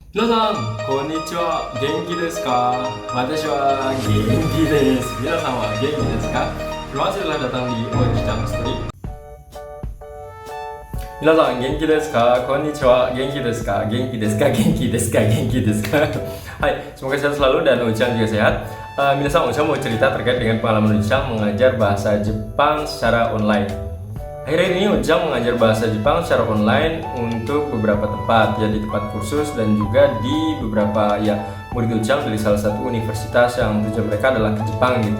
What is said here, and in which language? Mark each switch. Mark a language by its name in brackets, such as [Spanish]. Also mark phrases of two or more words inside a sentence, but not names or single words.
[Japanese] 皆さん、こんにちは。元気ですか？私は元気です. 皆さんは元気ですか? [Indonesian] Terima kasih telah datang di Oji-chan Story. [Japanese] 皆さん、元気ですか？こんにちは。元気ですか？元気ですか？元気ですか? Genki desu ka? 元気ですか? [Indonesian] Hai, semoga sehat selalu dan Oji-chan juga sehat. Minasan, Oji-chan mau cerita terkait dengan pengalaman Oji-chan mengajar bahasa Jepang secara online. Akhir-akhir ini Ujang mengajar bahasa Jepang secara online untuk beberapa tempat, ya di tempat kursus dan juga di beberapa murid Ujang dari salah satu universitas yang tujuan mereka adalah ke Jepang gitu.